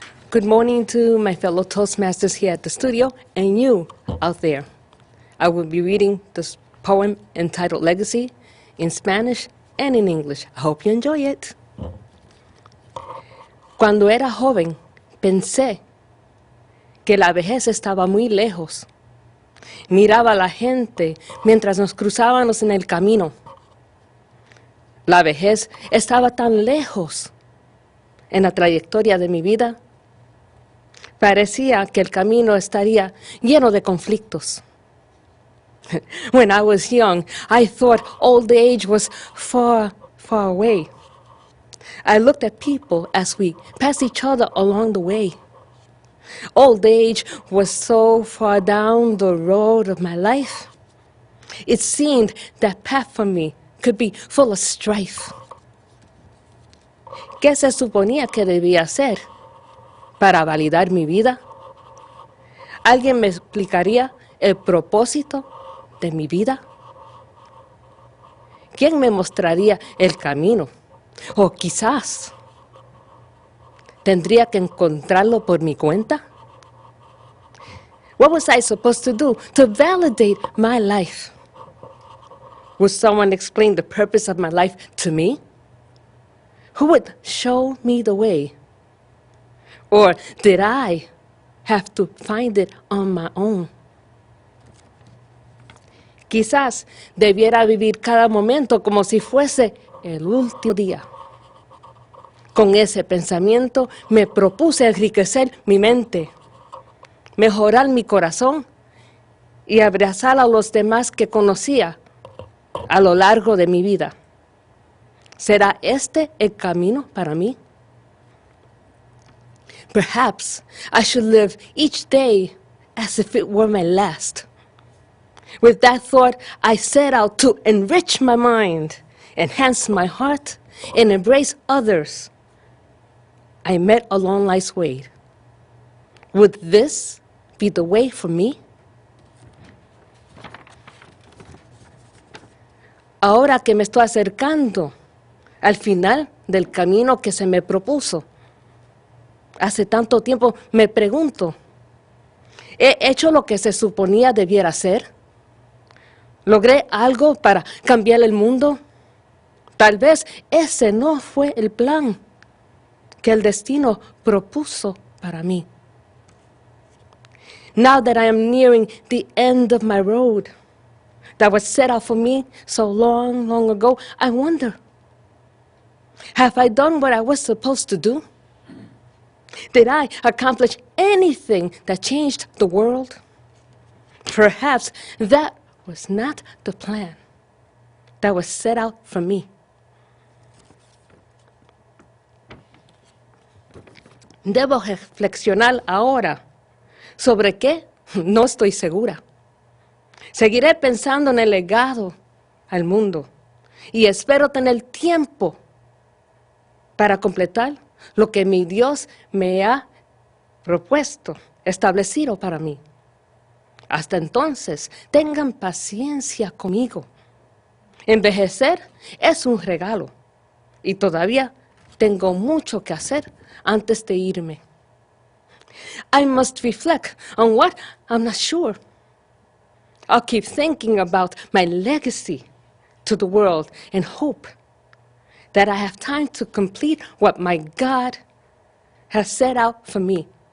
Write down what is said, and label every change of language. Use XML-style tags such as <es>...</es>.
<en>Good morning to my fellow Toastmasters here at the studio and you out there. I will be reading this poem entitled Legacy in Spanish and in English. I hope you enjoy it.</en> <es>Cuando era joven, pensé que la vejez estaba muy lejos. Miraba a la gente mientras nos cruzábamos en el camino. La vejez estaba tan lejos en la trayectoria de mi vida. Parecía que el camino estaría lleno de conflictos.</es> <en>When I was young, I thought old age was far, far away. I looked at people as we passed each other along the way. Old age was so far down the road of my life. It seemed that path for me could be full of strife.</en> <es>¿Qué se suponía que debía hacer para validar mi vida? ¿Alguien me explicaría el propósito de mi vida? ¿Quién me mostraría el camino? O quizás tendría que encontrarlo por mi cuenta.</es> <en>What was I supposed to do to validate my life? Would someone explain the purpose of my life to me? Who would show me the way? Or did I have to find it on my own?</en> <es>Quizás debiera vivir cada momento como si fuese el último día. Con ese pensamiento me propuse enriquecer mi mente, mejorar mi corazón y abrazar a los demás que conocía a lo largo de mi vida. ¿Será este el camino para mí?</es> <en>Perhaps I should live each day as if it were my last. With that thought, I set out to enrich my mind, enhance my heart, and embrace others I met along life's way. Would this be the way for me?</en> <es>Ahora que me estoy acercando al final del camino que se me propuso, hace tanto tiempo me pregunto, ¿he hecho lo que se suponía debiera hacer? ¿Logré algo para cambiar el mundo? Tal vez ese no fue el plan que el destino propuso para mí.</es> <en>Now that I am nearing the end of my road that was set out for me so long, long ago, I wonder, have I done what I was supposed to do? Did I accomplish anything that changed the world? Perhaps that was not the plan that was set out for me.</en> <es>Debo reflexionar ahora. ¿Sobre qué? No estoy segura. Seguiré pensando en el legado al mundo y espero tener tiempo para completar lo que mi Dios me ha propuesto, establecido para mí. Hasta entonces, tengan paciencia conmigo. Envejecer es un regalo y todavía tengo mucho que hacer antes de irme.</es> <en>I must reflect on what I'm not sure. I'll keep thinking about my legacy to the world and hope that I have time to complete what my God has set out for me.</en>